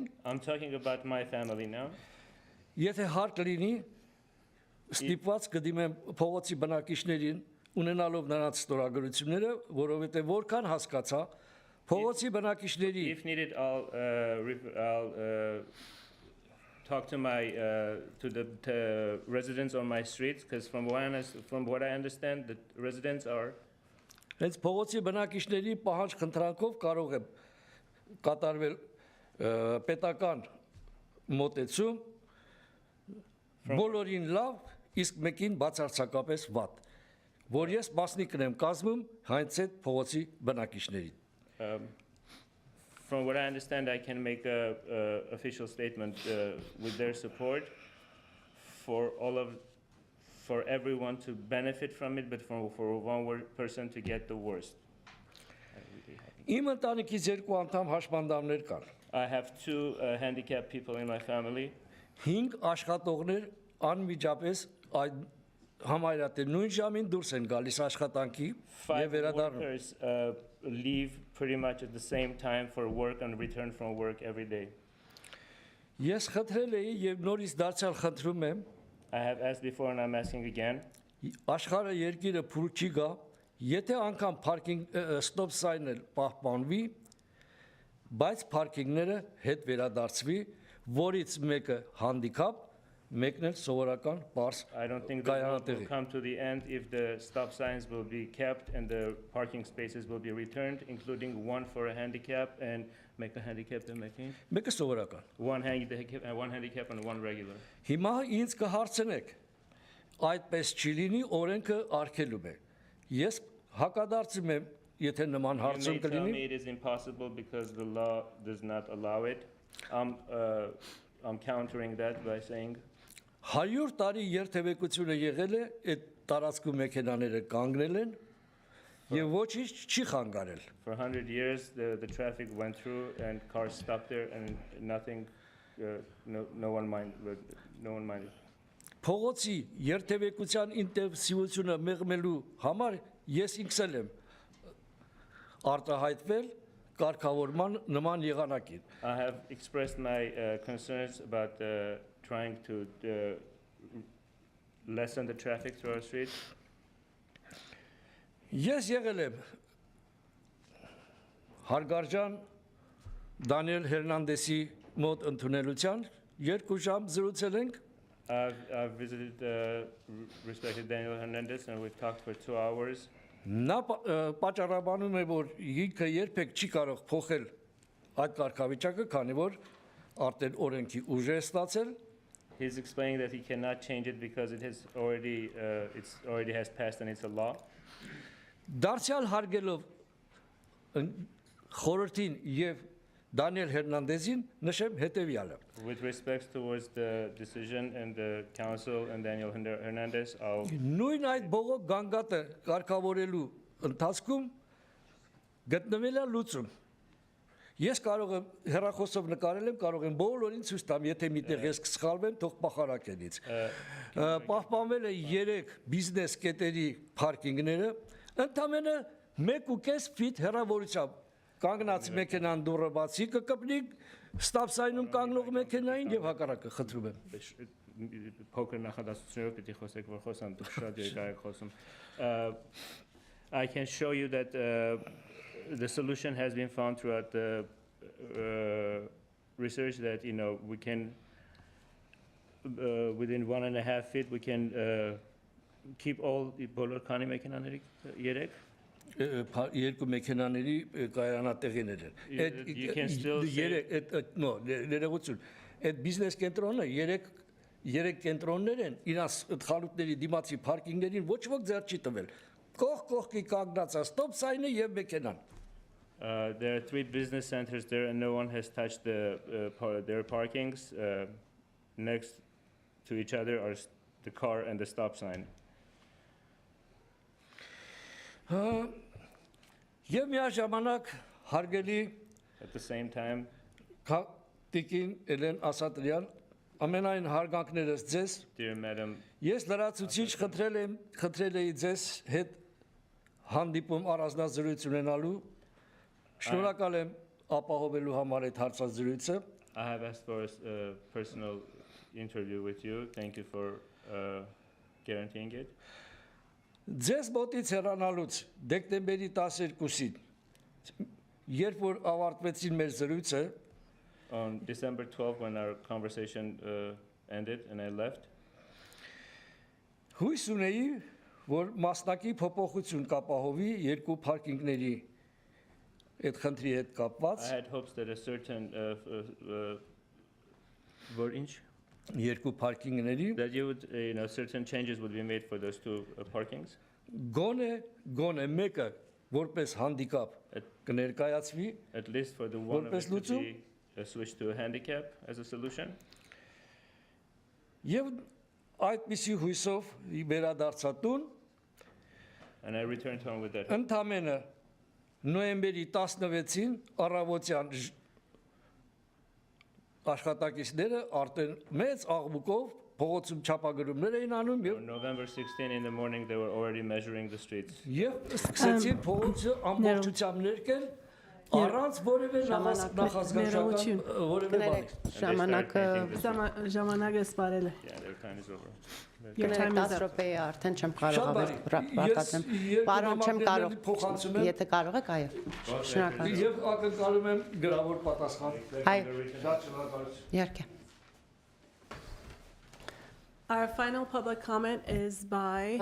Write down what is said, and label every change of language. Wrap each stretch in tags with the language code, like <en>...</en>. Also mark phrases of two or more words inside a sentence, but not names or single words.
<en>I'm talking about my family now.</en> <hy>եթե հարկ լինի, ստիպված կդիմեմ փողոցի բնակիչներին, ունենալով նրանց ստորագրությունները, որովհետև որքան հասկացա, փողոցի բնակիչների</hy> <en>If needed, I'll talk to the residents on my streets, because from what I understand, the residents are</en> <hy>հենց փողոցի բնակիչների պահանջ խնդրանքով կարող է կատարվել պետական մոտեցում, բոլորին լավ, իսկ մեկին բացարձակապես վատ, որ ես մասնիկն եմ կազմում հենց այդ փողոցի բնակիչներին։</hy> <en>From what I understand, I can make a official statement with their support for everyone to benefit from it, but for one person to get the worst.</en> <hy>Իմ ընտանիքից երկու անդամ հաշմանդամներ կան։</hy> <en>I have two handicapped people in my family.</en> <hy>5 աշխատողներ անմիջապես այդ համարյա թե նույն ժամին դուրս են գալիս աշխատանքի եւ 5 վերադառնում։</hy> <en>workers leave pretty much at the same time for work and return from work every day.</en> <hy>Ես խնդրել էի եւ նորից դարձյալ խնդրում եմ,</hy> <en>I have asked before and I'm asking again.</en> <hy>աշխարհը երկիրը փուլ չի գա, եթե անգամ</hy> <en>parking stop sign-</en> <hy>ը պահպանվի, բայց parking-ները հետ վերադարձվի, որից մեկը handicap, մեկն էլ սովորական բարձ</hy> <en>I don't think the world will</en> <hy>կայանատեղի։</hy> <en>come to the end if the stop signs will be kept and the parking spaces will be returned, including one for a handicap and make a handicap and making</en> <hy>Մեկը սովորական։</hy> <en>one handicap and one regular.</en> <hy>Հիմա ինձ կհարցնեք, այդպես չի լինի, օրենքը արգելում է։ Ես հակադարձում եմ, եթե նման</hy> <en>You may</en> <hy>հարցում</hy> <en>tell</en> <hy>կլինի,</hy> <en>me it is impossible because the law does not allow it. I'm countering that by saying</en> <hy>100 տարի երթևեկությունը եղել է, այդ տարածքում մեքենաները կանգնել են եւ ոչինչ չի խանգարել։</hy> <en>for 100 years the traffic went through and cars stopped there and nothing, no one minded.</en> <hy>Փողոցի երթևեկության ինտենսիվությունը մեղմելու համար ես ինքս եմ արտահայտվել կարգավորման նման եղանակին։</hy> <en>I have expressed my concerns about trying to lessen the traffic through our streets.</en> <hy>Ես եղել եմ հարգարժան Դանիել Հերնանդեսի մոտ ընդունելության 2 ժամ զրուցել ենք։</hy> <en>I've visited respected Daniel Hernandez and we've talked for 2 hours.</en> <hy>Նա պատճառաբանում է, որ ինքը երբեք չի կարող փոխել այդ կարգավիճակը, քանի որ արդեն օրենքի ուժ է ստացել։</hy> <en>He's explaining that he cannot change it because it has already has passed and it's a law.</en> <hy>Դարձյալ հարգելով խորհրդին եւ Daniel Hernandezին նշեմ հետեւյալը։</hy> <en>With respect towards the decision and the council and Daniel Hernandez, I'll</en> <hy>Նույն այդ բողոք գանգատը կարգավորելու ընթացքում գտնվել է լուծում։ Ես կարող եմ հեռախոսով նկարել եմ, կարող եմ բոլորին ցույց տամ, եթե միտեղ ես կսխալվեմ, թող փախարակեն ինձ։ Պահպանվել է 3 բիզնես կետերի պարկինգները, ընդամենը 1.5 ֆիտ հեռավորությամբ։ կանգնած մեքենան դուրը բացի կկպնի,</hy> <en>stop sign</en> <hy>կանգնող մեքենային եւ հակառակը խնդրում եմ։ Փոքր նախադասություններով պիտի խոսեք, որ խոսամ, դուք շատ երկար եք խոսում։</hy> <en>I can show you that the solution has been found throughout the research that, you know, we can, within 1.5 feet, we can keep all the</en> <hy>բոլոր քանի մեքենաների երեք Երկու մեքենաների կայանատեղիներ են։</hy> <en>You can still say-</en> <hy>Ներողություն։ Այդ բիզնես կենտրոնը երեք կենտրոններ են, իրաց խանութների դիմացի պարկինգներին ոչ ոք ձեռ չի տվել։ Կողքի կանգնած է</hy> <en>stop sign</en> <hy>եւ մեքենան։</hy> <en>There are 3 business centers there, and no one has touched their parkings. Next to each other are the car and the stop sign.</en> <hy>Եվ միաժամանակ հարգելի</hy> <en>At the same time,</en> <hy>Տիկին Էլեն Ասատրյան, ամենայն հարգանքներս ձեզ,</hy> <en>dear Madam,</en> <hy>ես լրացուցիչ խնդրել էի ձեզ հետ հանդիպում առանձնազրույց ունենալու, շնորհակալ եմ ապահովելու համար այդ հարցազրույցը։</hy> <en>I have asked for a personal interview with you. Thank you for guaranteeing it.</en> <hy>Ձեզ մոտից հեռանալուց դեկտեմբերի 12-ին, երբ որ ավարտվեցին մեր զրույցը,</hy> <en>On December 12th, when our conversation ended and I left,</en> <hy>հույս ունեի, որ մասնակի փոփոխություն կապահովի երկու պարկինգների այդ խնդրի հետ</hy> <en>I</en> <hy>կապված</hy> <en>had hopes that a certain inch</en> <hy>երկու պարկինգների</hy> <en>that you would, you know, certain changes would be made for those 2 parkings.</en> <hy>գոնե մեկը որպես հանդիկապ կներկայացվի</hy> <en>At least for the one of</en> <hy>Որպես</hy> <en>it to</en> <hy>լուծում?</hy> <en>be a switch to a handicap as a solution.</en> <hy>եւ այդպիսի հույսով վերադարձա տուն</hy> <en>And I returned home with that.</en> <hy>ընդամենը նոյեմբերի 16-ին առավոտյան աշխատակիցները արդեն մեծ աղմուկով փողոցում չափագրումներ էին անում</hy> <en>On November 16 in the morning, they were already measuring the streets.</en> <hy>եւ սկսեցին փողոցը ամբողջությամբ ներկել առանց որևէ նախազգաշական որևէ բանի։ Ժամանակը սպարել է։</hy> <en>Yeah, their time is over. Your time is 10 up.</en> <hy>րոպե է արդեն չեմ Շատ կարող բարի։ արտադրեմ։ Ես Պարոն, չեմ կարող։ փոխանցում եմ Եթե կարող եք, այո։ Շնորհակալ։ եւ ակնկալում եմ գրավոր պատասխան։ Այո, Շատ շնորհակալություն։ իհարկե։</hy> <en>Our final public comment is by,</en>